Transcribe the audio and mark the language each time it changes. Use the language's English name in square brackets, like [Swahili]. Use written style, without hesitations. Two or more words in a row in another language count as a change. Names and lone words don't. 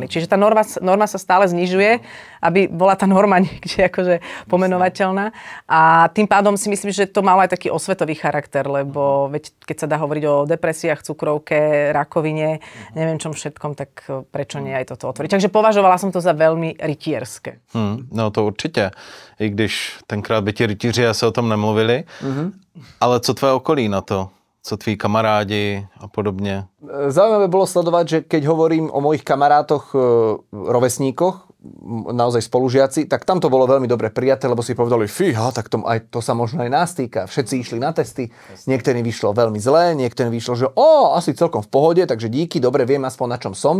[Slovak] Čiže tá norma sa stále znižuje, aby bola tá norma niekde akože pomenovateľná. A tým pádom si myslím, že to malo aj taký osvetový charakter, lebo veď, keď sa dá hovoriť o depresiách, cukrovke, rakovine, neviem čom všetkom, tak prečo nie aj toto otvoriť. Takže považovala som to za veľmi rytierské. [Czech] No to určitě. I když tenkrát by ti rytíři asi o tom nemluvili. Ale co tvé okolí na to? Co tví kamarádi a podobně? [Slovak] Zaujímavé bolo sledovať, že keď hovorím o mojich kamarátoch, rovesníkoch, naozaj spolužiaci, tak tam to bolo veľmi dobre prijaté, lebo si povedali, fíha, tak to sa možno aj nás týka. Všetci išli na testy, niektorým vyšlo veľmi zlé, niektorým vyšlo, že asi celkom v pohode, takže díky, dobre, viem aspoň na čom som.